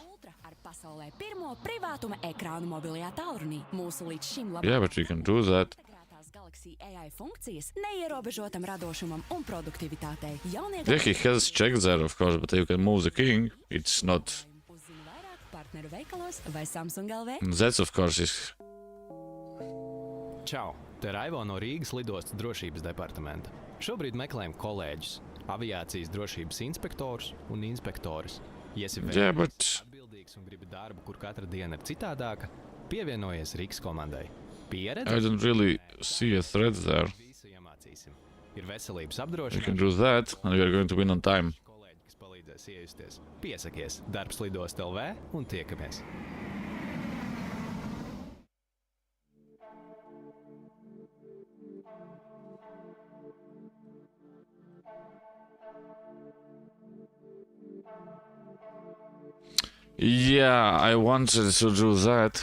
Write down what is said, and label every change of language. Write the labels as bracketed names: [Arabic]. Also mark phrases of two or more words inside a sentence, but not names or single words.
[Latvian] Pasaulē pirmo privātuma ekrānu mobilajā tālrunī. Mūsu līdz šim [English] Yeah, but we can do that. [Latvian] integrētās Galaxy AI funkcijas neierobežotam radošumam un produktivitātei. Jaunie [English] Yeah, he has check there, of course, but you can move the king. It's not. [Latvian] uzzina vairāk partneru veikalos vai Samsung LV. [English] That's, of course, is. [Latvian] Čau! Te Raivo no Rīgas lidostas drošības departamenta. Šobrīd meklējam kolēģus, aviācijas drošības inspektorus un inspektorus. Ja esi [English] Yeah, [Latvian] vērtīgs, [English] but [Latvian] atbildīgs un gribi darbu, kur katra diena ir citādāka, pievienojies Rīgas komandai. Pieredze? [English] I don't really see a threat there. [Latvian] Visu iemācīsim. Ir veselības [English] We can [Latvian] apdrošināšana. [English] do that, and we are going to win on time. [Latvian] Kolēģi, kas palīdzēs iejusties. Piesakies Darbs lidost LV un tiekamies! [English] Yeah, I wanted to do that.